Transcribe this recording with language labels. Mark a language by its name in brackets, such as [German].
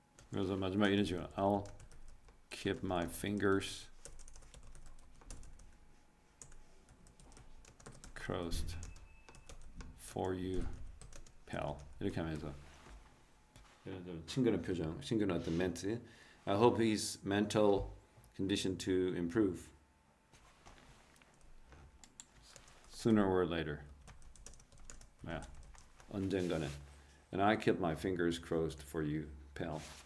[Korean] 그래서 마지막 이런 식으로 [English] I'll keep my fingers crossed for you, pal. [Korean] 이렇게 하면서 이런 좀 친근한 표정, 친근한 어떤 멘트. [English] I hope his mental condition to improve sooner or later. [Korean] 언젠가는. [English] And I keep my fingers crossed for you, pal.